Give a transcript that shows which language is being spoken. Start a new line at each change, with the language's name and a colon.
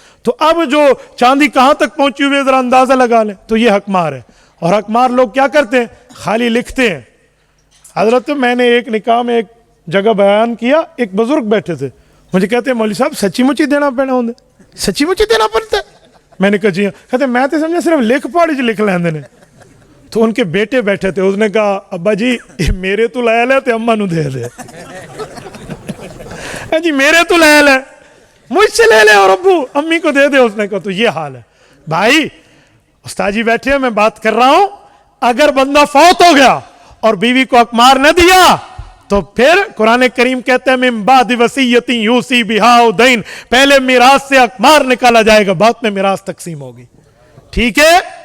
Urdu: تو اب جو چاندی کہاں تک پہنچی ہوئی ہے ذرا اندازہ لگا لیں. تو یہ حق مار ہے. اور حق مار لوگ کیا کرتے ہیں؟ خالی لکھتے ہیں. حضرت میں نے ایک نکاح میں ایک جگہ بیان کیا, ایک بزرگ بیٹھے تھے, مجھے کہتے ہیں مولوی صاحب سچی مچی دینا پینا ہوں, سچی مچی دینا پڑتا ہے؟ میں نے کہا جی ہاں.
Punjabi: کہتے میں تو سمجھا صرف لکھ پاڑی لکھ لیندے نے.
Urdu: تو ان کے بیٹے بیٹھے تھے, اس نے کہا
Punjabi: ابا جی میرے تو لے لے تے اما نو دے دے. جی میرے تو لے لے,
Urdu: مجھ سے لے لے اور ابو امی کو دے دے. اس نے کہا تو یہ حال ہے. بھائی استاد جی بیٹھے ہیں, میں بات کر رہا ہوں, اگر بندہ فوت ہو گیا اور بیوی کو حق مار نہ دیا تو پھر قرآن کریم کہتے ہیں
Arabic: من بعد وصیت یوصی بہا او دین,
Urdu: پہلے میراث سے حق مار نکالا جائے گا, بعد میں میراث تقسیم ہوگی. ٹھیک ہے.